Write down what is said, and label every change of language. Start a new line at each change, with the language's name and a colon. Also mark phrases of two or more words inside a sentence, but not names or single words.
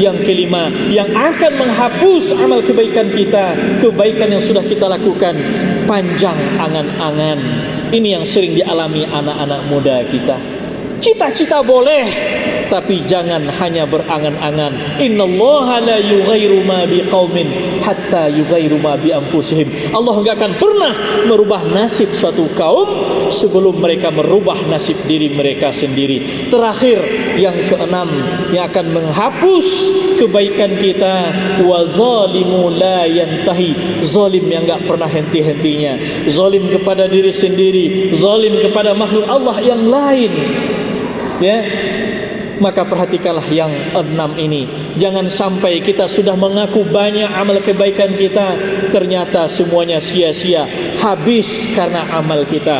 Indonesian: Yang kelima, yang akan menghapus amal kebaikan kita, kebaikan yang sudah kita lakukan, panjang angan-angan. Ini yang sering dialami anak-anak muda kita. Cita-cita boleh, tapi jangan hanya berangan-angan.
Arabic: إن الله لا يغير ما بقوم حتى يغيروا ما بأنفسهم.
Indonesian: Allah enggak akan pernah merubah nasib suatu kaum sebelum mereka merubah nasib diri mereka sendiri. Terakhir, yang keenam, yang akan menghapus kebaikan kita,
Arabic: وظلم لا ينتهي,
Indonesian: zalim yang enggak pernah henti-hentinya, zalim kepada diri sendiri, zalim kepada makhluk Allah yang lain. Ya, maka perhatikanlah yang 6 ini. Jangan sampai kita sudah mengaku banyak amal kebaikan kita, ternyata semuanya sia-sia, habis karena amal kita.